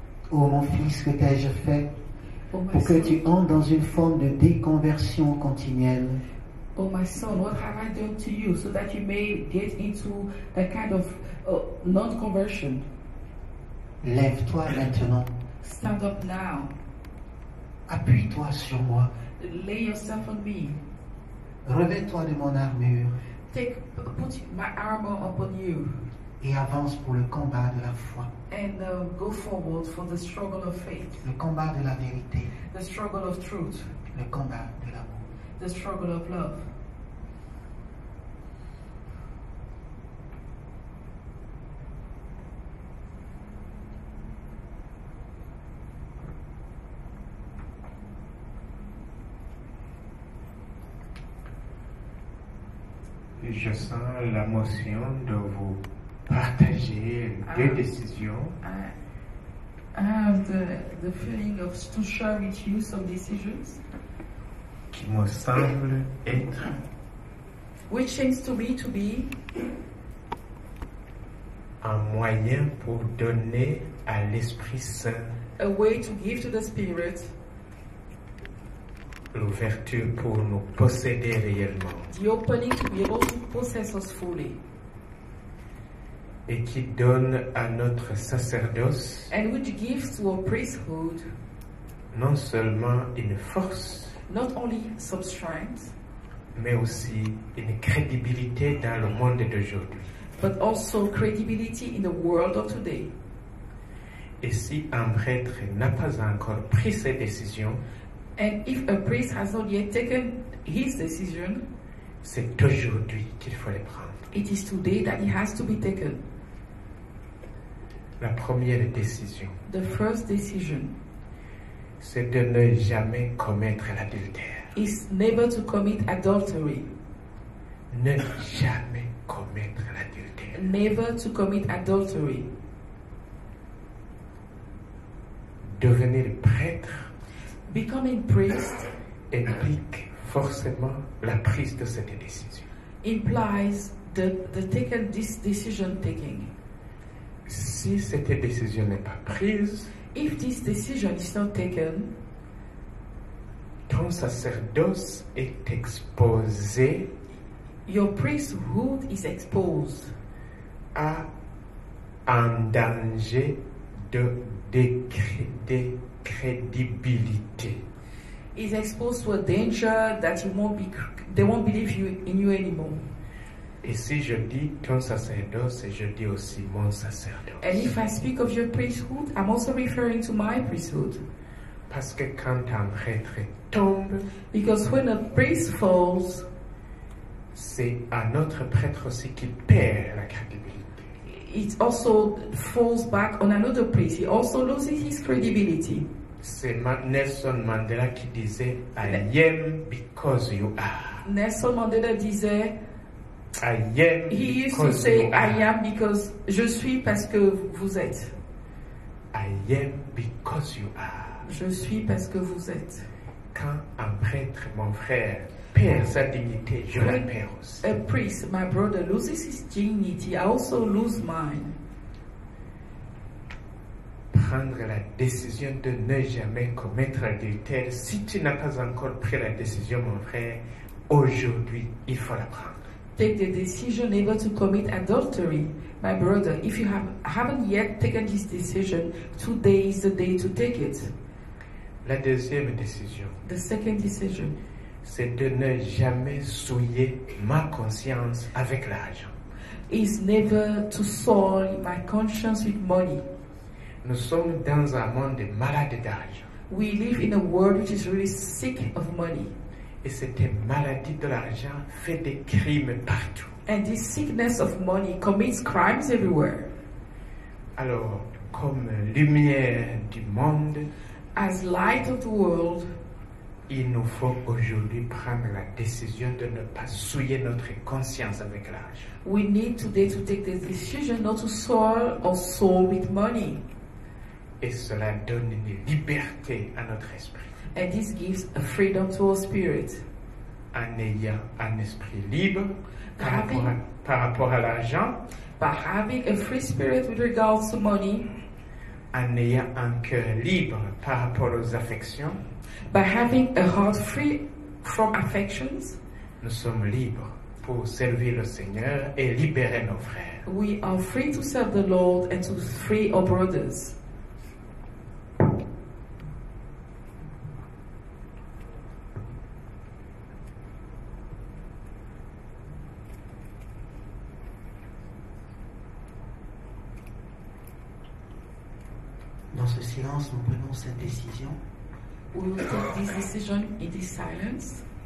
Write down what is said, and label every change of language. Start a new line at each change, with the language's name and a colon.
French: Oh mon fils, que t'ai-je fait
English: Oh my
French: pour que
English: son,
French: tu entres dans une forme de déconversion continuelle?
English: oh my son, what have I done to you so that you may get into a kind of non-conversion?
French: Lève-toi maintenant.
English: Stand up now.
French: Appuie-toi sur moi.
English: Lay yourself on me.
French: Revêt-toi de mon armure
English: Put my armor upon you
French: et avance pour le combat de la foi,
English: and go forward for the struggle of faith,
French: le combat de la vérité,
English: the struggle of truth,
French: le combat de l'amour.
English: the struggle of love.
French: Je sens la motion de vous partager deux décisions
English: I have the feeling of to share with you some decisions
French: qui me semblent être
English: which seems to me to be
French: un moyen pour donner à l'Esprit Saint
English: a way to give to the Spirit
French: l'ouverture pour nous posséder réellement
English: the opening to be able to possess us fully,
French: et qui donne à notre sacerdoce
English: and which gives to our priesthood
French: non seulement une force,
English: not only some strength,
French: mais aussi une crédibilité dans le monde d'aujourd'hui.
English: but also credibility in the world of today.
French: Et si un prêtre n'a pas encore pris ses décisions,
English: And if a priest has not yet taken his decision,
French: c'est aujourd'hui qu'il faut les prendre.
English: it is today that it has to be taken.
French: La première décision,
English: The first decision
French: c'est de ne jamais commettre l'adultère.
English: is never to commit adultery.
French: Ne jamais commettre l'adultère.
English: Never to commit adultery.
French: Devenir prêtre
English: Becoming priest
French: implique forcément la prise de cette décision.
English: implies this decision taking.
French: Si cette décision n'est pas prise,
English: If this decision is not taken,
French: ton sacerdoce est exposé
English: your priesthood is exposed
French: à un danger de décrédibilité.
English: Is exposed to a danger that they won't believe in you anymore.
French: Et si je dis ton sacerdoce, je dis aussi mon sacerdoce.
English: And if I speak of your priesthood, I'm also referring to my priesthood.
French: Parce que quand un prêtre tombe,
English: Because when a priest falls,
French: c'est un autre prêtre aussi qui perd la crédibilité.
English: it also falls back on another priest. He also loses his credibility.
French: C'est Nelson Mandela qui disait
English: I am because you are.
French: Nelson Mandela disait,
English: I am he used to because say, you I are. am because
French: je suis parce que vous êtes.
English: I am because you are.
French: Je suis parce que vous êtes. Quand un prêtre, mon frère, perd sa dignité, je la perds aussi.
English: A priest, my brother, loses his dignity. I also lose mine.
French: Prendre la décision de ne jamais commettre l'adultère. Si tu n'as pas encore pris la décision, mon frère, aujourd'hui, il faut la prendre.
English: Take the decision never to commit adultery. My brother, if you haven't yet taken this decision, today is the day to take it.
French: La deuxième décision,
English: The second decision
French: c'est de ne jamais souiller ma conscience avec l'argent.
English: is never to soil my conscience with money.
French: Nous sommes dans un monde malade d'argent.
English: We live in a world which is really sick of money.
French: Et cette maladie de l'argent fait des crimes partout.
English: And this sickness of money commits crimes everywhere.
French: Alors, comme lumière du monde,
English: As light of the world,
French: il nous faut aujourd'hui prendre la décision de ne pas souiller notre conscience avec l'argent.
English: we need today to take the decision not to soil our soul with money.
French: Et cela donne une liberté à notre esprit.
English: And this gives a freedom to our spirit.
French: En ayant un esprit libre par rapport à l'argent,
English: By having a free spirit with regards to money,
French: en ayant un cœur libre par rapport aux affections,
English: by having a heart free from affections,
French: nous sommes libres pour servir le Seigneur et libérer nos frères.
English: we are free to serve the Lord and to free our brothers.
French: Dans ce silence, nous prenons cette décision.
English: We will take this decision in this silence.